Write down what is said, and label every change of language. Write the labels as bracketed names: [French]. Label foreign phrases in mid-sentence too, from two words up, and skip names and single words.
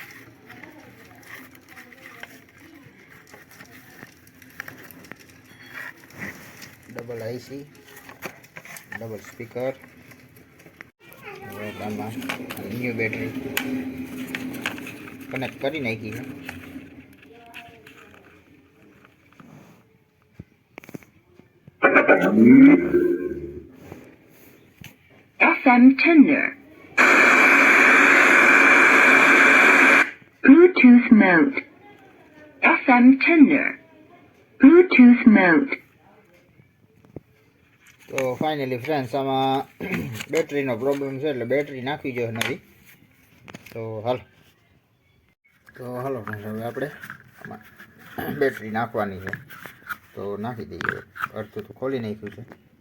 [English] double IC, double speaker, [Gujarati] આમાં [English] new battery connect [Gujarati] કરી નાખી છે. [English] FM tender. Bluetooth mode. FM tender. Bluetooth mode. [Gujarati] તો [English] finally friends, [Gujarati] આમાં બેટરીનો પ્રોબ્લેમ છે એટલે બેટરી નાખવી જોઈએ નવી. તો હાલો ફ્રેન્ડ્સ, હવે આપણે આમાં બેટરી નાખવાની છે. તો નાખી દઈએ. અડધું તો ખોલી નાખ્યું છે.